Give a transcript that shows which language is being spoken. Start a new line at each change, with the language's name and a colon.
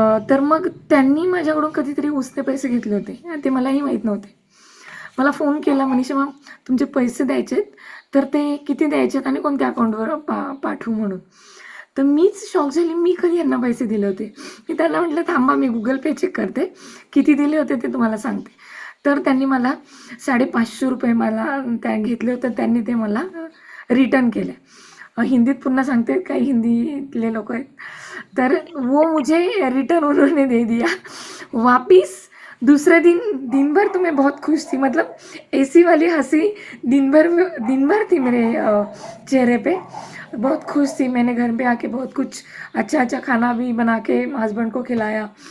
Marathi: तर मग त्यांनी माझ्याकडून कधीतरी उसने पैसे घेतले होते आणि ते मलाही माहीत नव्हते. मला फोन केला, "मनीषा मॅम तुमचे पैसे द्यायचे आहेत, तर ते किती द्यायचे आहेत आणि कोणत्या अकाउंटवर पाठवू?" म्हणून. तर मीच शॉक झाली, मी कधी यांना पैसे दिले होते? मी त्यांना म्हटलं, "थांबा मी Google पे चेक करते. किती दिले होते ते तुम्हाला सांगते." तर त्यांनी मला ₹550 मला त्या घेतले होते. त्यांनी ते मला रिटर्न केले. हिंदीत पुन्हा सांगते, काही हिंदीतले लोकं आहेत.
Hindi: तर वो मुझे रिटर्न उन्होंने दे दिया वापिस। दूसरे दिन दिन भर तो मैं बहुत खुश थी, मतलब ऐसी वाली हंसी दिन भर थी मेरे चेहरे पे। बहुत खुश थी। मैंने घर पे आके बहुत कुछ अच्छा अच्छा खाना भी बना के हस्बैंड को खिलाया।